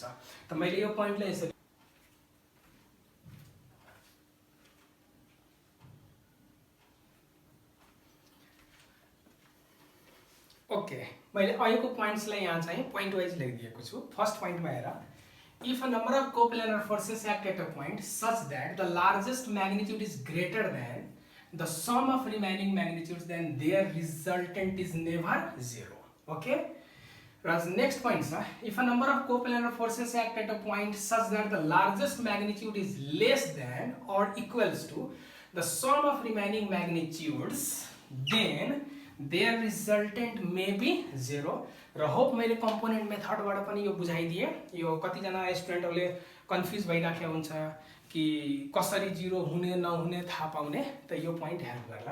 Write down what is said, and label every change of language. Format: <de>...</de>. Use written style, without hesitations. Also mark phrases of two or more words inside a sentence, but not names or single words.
<ne>त मैले यो पोइन्टलाई यसरी ओके, मैले अहिलेको पोइन्ट्सलाई यहाँ चाहिँ</ne> <en>point wise</en> <ne>लेखिदिएको छु।</ne> <en>फर्स्ट पोइन्टमा हेर, if a number of coplanar forces act at a point such that the largest magnitude is greater than the sum of remaining magnitudes then their resultant is never 0. ओके, र नेक्स्ट पोइन्ट छ, if a number of coplanar forces act at a point such that the largest magnitude is less than or equals to the sum of remaining magnitudes then their resultant may be 0.</en> <ne>र होप मैले</ne> <en>component method</en> <ne>पनि यो बुझाइदिएँ। यो कतिजना स्टुडेन्टहरूले कन्फ्युज भइराखेको हुन्छ कि कसरी 0 हुने नहुने थाहा पाउने, त यो पोइन्ट हेल्प गर्ला।</ne>